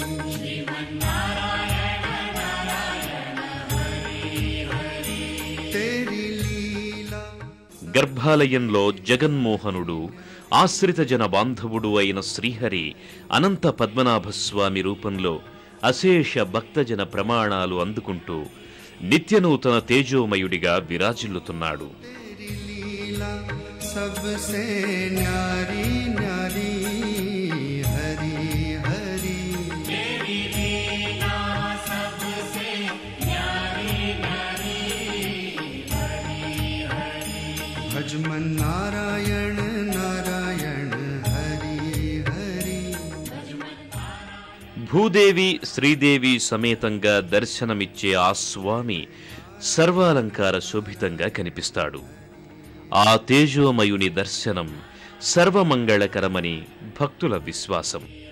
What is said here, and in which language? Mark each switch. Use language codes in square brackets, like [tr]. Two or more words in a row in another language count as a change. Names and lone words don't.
[te] గర్భాలయంలో జగన్మోహనుడు ఆశ్రిత జన బాంధవుడు అయిన శ్రీహరి అనంత పద్మనాభస్వామి రూపంలో అశేష భక్తజన ప్రమాణాలు అందుకుంటూ నిత్యనూతన తేజోమయుడిగా విరాజిల్లుతున్నాడు. [hi] सबसे न्यारी न्यारी हरि हरि, तेरी लीला सबसे न्यारी न्यारी हरि हरि, भजमन नारायण नारायण हरि हरि. [te] భూదేవి శ్రీదేవి సమేతంగా దర్శనమిచ్చే ఆ స్వామి సర్వాలంకార శోభితంగా కనిపిస్తాడు. ఆ తేజోమయుని దర్శనం సర్వమంగళకరమని భక్తుల విశ్వాసం.